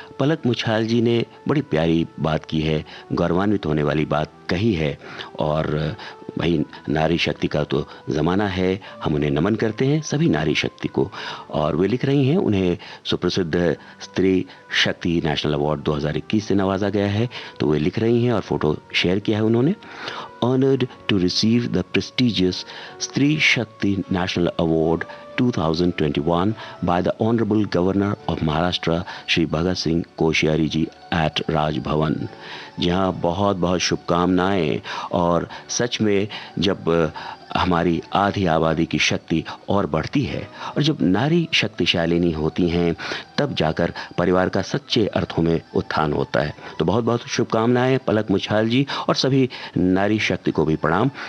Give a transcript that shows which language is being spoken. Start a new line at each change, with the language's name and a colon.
Hindi: पलक मुछाल जी ने बड़ी प्यारी बात की है, गौरवान्वित होने वाली बात कही है। और भाई, नारी शक्ति का तो ज़माना है, हम उन्हें नमन करते हैं, सभी नारी शक्ति को। और वे लिख रही हैं, उन्हें सुप्रसिद्ध स्त्री शक्ति नेशनल अवार्ड 2021 से नवाजा गया है। तो वे लिख रही हैं और फोटो शेयर किया है उन्होंने।
English: Honored to receive the prestigious Stree Shakti National Award 2021 by the Honorable Governor of Maharashtra, Shri Bhagat Singh Koshyari ji at Raj Bhavan।
Hindi: जहाँ बहुत बहुत शुभकामनाएं। और सच में जब हमारी आधी आबादी की शक्ति और बढ़ती है और जब नारी शक्तिशालिनी होती हैं, तब जाकर परिवार का सच्चे अर्थों में उत्थान होता है। तो बहुत बहुत शुभकामनाएं पलक मुछाल जी, और सभी नारी शक्ति को भी प्रणाम।